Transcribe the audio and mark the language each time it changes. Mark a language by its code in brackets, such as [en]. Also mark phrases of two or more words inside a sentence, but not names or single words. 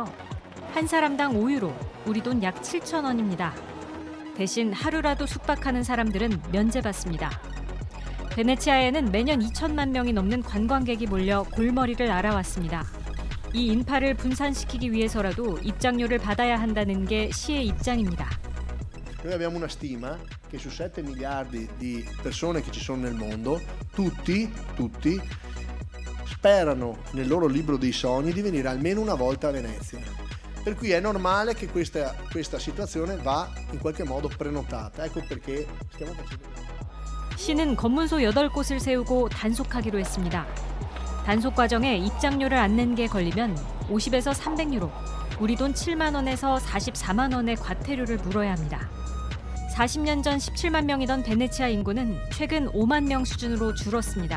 [ko] 한 사람당 5유로, 우리 돈 약 7,000원입니다. 대신 하루라도 숙박하는 사람들은 면제받습니다. 베네치아에는 매년 2천만 명이 넘는 관광객이 몰려 골머리를 앓아왔습니다. 이 인파를 분산시키기 위해서라도 입장료를 받아야 한다는 게 시의 입장입니다. [it] Noi abbiamo una stima che su 7 miliardi di persone che ci sono nel mondo, tutti sperano nel loro libro dei sogni di venire almeno una volta a Venezia. Per cui è normale che questa situazione va in qualche modo prenotata. Ecco perché stiamo facendo. [ko] 시는 검문소 8곳을 세우고 단속하기로 했습니다. 단속 과정에 입장료를 안 낸 게 걸리면 50에서 300유로, 우리 돈 7만 원에서 44만 원의 과태료를 물어야 합니다. 40년 전 17만 명이던 베네치아 인구는 최근 5만 명 수준으로 줄었습니다.